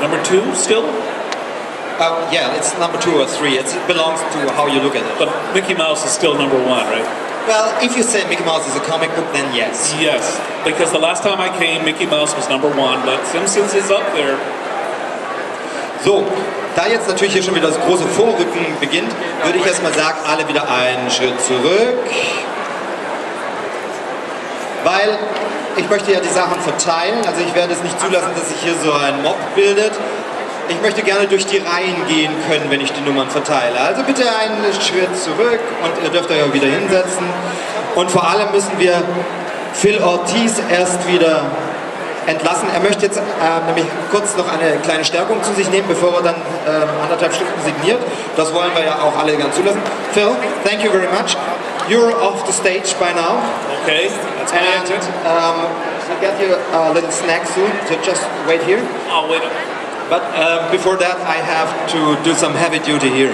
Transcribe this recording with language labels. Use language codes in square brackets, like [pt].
[en] Number 2 still? Yeah, it's number 2 or 3. It belongs to how you look at it. But Mickey Mouse is still number 1, right? Well, if you say Mickey Mouse is a comic book, then yes. Yes, because the last time I came, Mickey Mouse was number 1, but Simpsons is up there. [de] So, da jetzt natürlich hier schon wieder das große Vorrücken beginnt, würde ich erstmal sagen, alle wieder einen Schritt zurück. Weil ich möchte ja die Sachen verteilen, also ich werde es nicht zulassen, dass sich hier so ein Mob bildet. Ich möchte gerne durch die Reihen gehen können, wenn ich die Nummern verteile. Also bitte einen Schritt zurück und ihr dürft euch auch wieder hinsetzen. Und vor allem müssen wir Phil Ortiz erst wieder entlassen. Er möchte jetzt nämlich kurz noch eine kleine Stärkung zu sich nehmen, bevor er dann 1,5 Stunden signiert. Das wollen wir ja auch alle ganz zulassen. [en] Phil, thank you very much. You're off the stage by now. Okay, that's my exit. we'll get you a little snack soon, so just wait here. Oh, wait. But before that, I have to do some heavy duty here.